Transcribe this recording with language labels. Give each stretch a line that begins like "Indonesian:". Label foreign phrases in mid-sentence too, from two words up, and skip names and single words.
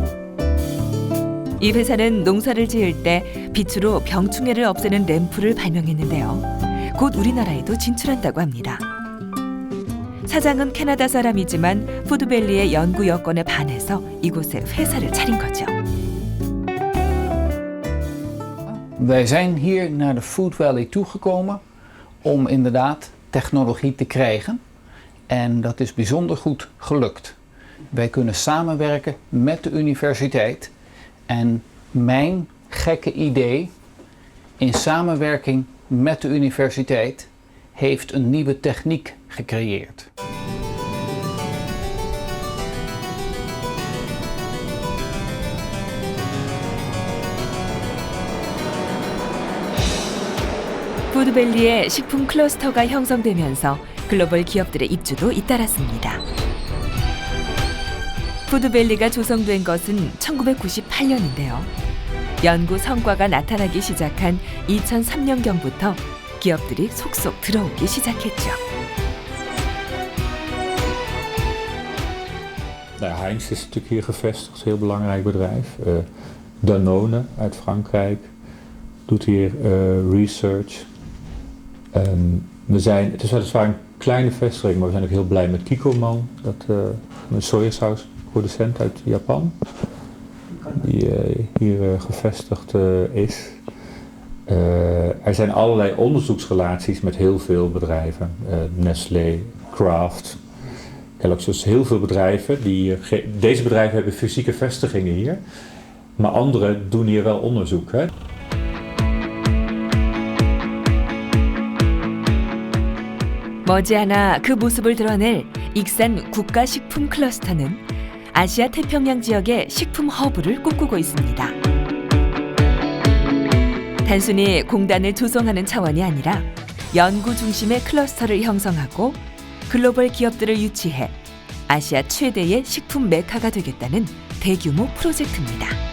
Korean: 이 회사는 농사를 지을 때 빛으로 병충해를 없애는 램프를 발명했는데요. 곧 우리나라에도 진출한다고 합니다. 사장은 캐나다 사람이지만 푸드밸리의 연구 여건에 반해서 이곳에 회사를 차린 거죠.
Dutch: Wij zijn hier naar de Food Valley toegekomen om inderdaad technologie te krijgen. En dat is bijzonder goed gelukt. Wij kunnen samenwerken met de universiteit. En mijn gekke idee in samenwerking met de universiteit heeft een nieuwe techniek gecreëerd.
Korean: 푸드밸리의 식품 클러스터가 형성되면서 글로벌 기업들의 입주도 잇따랐습니다. 푸드밸리가 조성된 것은 1998년인데요. 연구 성과가 나타나기 시작한 2003년경부터 기업들이 속속 들어오기 시작했죠.
Dutch: Heinz is natuurlijk hier gevestigd, een heel belangrijk bedrijf. Danone uit Frankrijk doet hier research. Het is weliswaar een kleine vestiging, maar we zijn ook heel blij met Kikkoman, een sojasausproducent uit Japan, die hier gevestigd is. Er zijn allerlei onderzoeksrelaties met heel veel bedrijven, Nestlé, Kraft, Kellogg's, dus heel veel bedrijven. Deze bedrijven hebben fysieke vestigingen hier, maar andere doen hier wel onderzoek. Hè.
Korean: 머지않아 그 모습을 드러낼 익산 국가식품 클러스터는 아시아 태평양 지역의 식품 허브를 꿈꾸고 있습니다. 단순히 공단을 조성하는 차원이 아니라 연구 중심의 클러스터를 형성하고 글로벌 기업들을 유치해 아시아 최대의 식품 메카가 되겠다는 대규모 프로젝트입니다.